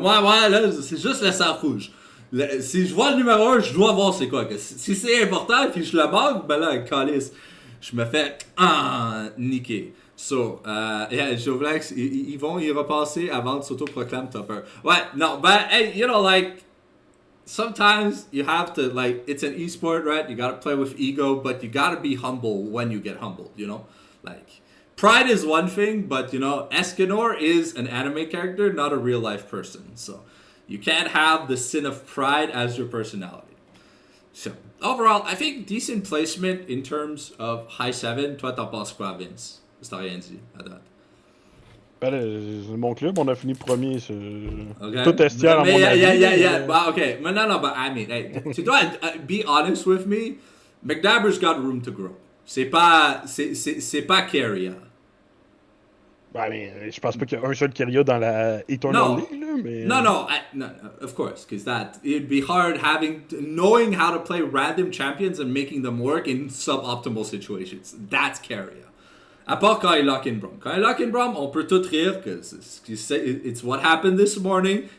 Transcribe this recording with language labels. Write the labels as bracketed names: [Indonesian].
[French] Moi, là, c'est juste le sang rouge. Si je vois le numéro 1, je dois voir c'est quoi. Si c'est important puis je le manque, ben là, calice. je me fais niquer. So, Jovlex, ils vont y repasser avant de s'auto-proclamer topper. Ouais, non, [English] but hey, you know, like, sometimes you have to, like, it's an esport, right? You gotta play with ego, but you gotta be humble when you get humbled, you know? Like, pride is one thing, but, you know, Escanor is an anime character, not a real life person. So, you can't have the sin of pride as your personality. So, overall, I think decent placement in terms of high 7. [French] Toi, t'en penses quoi, Vince? T'as rien dit à date. Ben là, c'est mon club, on a fini premier. [English] Okay. [French] Tout est tiers à mon avis. [English] Yeah. But, okay, but no, but I mean, hey, [French] tu dois [English] be honest with me. McDabber's got room to grow. [French] C'est pas Carrier. Ben, mais je pense pas qu'il y a un seul Kyria dans la Eternal League, là, mais... [English] No, of course, because it'd be hard knowing how to play random champions and making them work in suboptimal situations. That's Carrier. [French] À part quand il lock in Brom. Quand il lock in Brom, on peut tout rire, [English] because it's what happened this morning.